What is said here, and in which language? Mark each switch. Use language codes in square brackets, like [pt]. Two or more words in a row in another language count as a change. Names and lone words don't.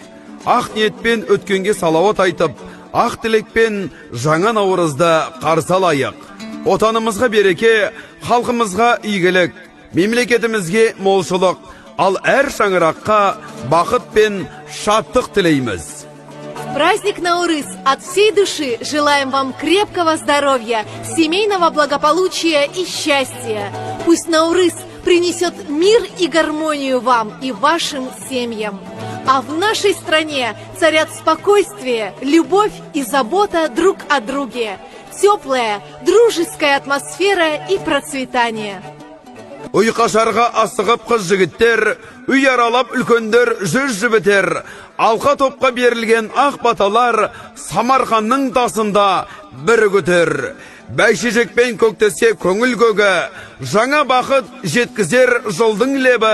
[kk] Ақ ниетпен өткенге салауат айтып, ақ тілекпен жаңа Наурызды қарсы алайық. Отанымызға береке, халқымызға игілік, мемлекетімізге молшылық, ал әр шаңыраққа бақыт пен шаттық тілейміз. [ru] В праздник Наурыз от всей души желаем вам крепкого здоровья, семейного благополучия и счастья. Пусть Наурыз принесет мир и гармонию вам и вашим семьям. А в нашей стране царят спокойствие, любовь и забота друг о друге. Теплая, дружеская атмосфера и процветание. [kk] Үй қашарға асығып қыз жігіттер, үй аралап үлкендер жүз жібітер. Алқа топқа берілген ақ баталар Самарқанның тасында бір көтер. Бәйшешекпен көктесе көңіл көгі, жаңа бақыт жеткізер жылдың лебі.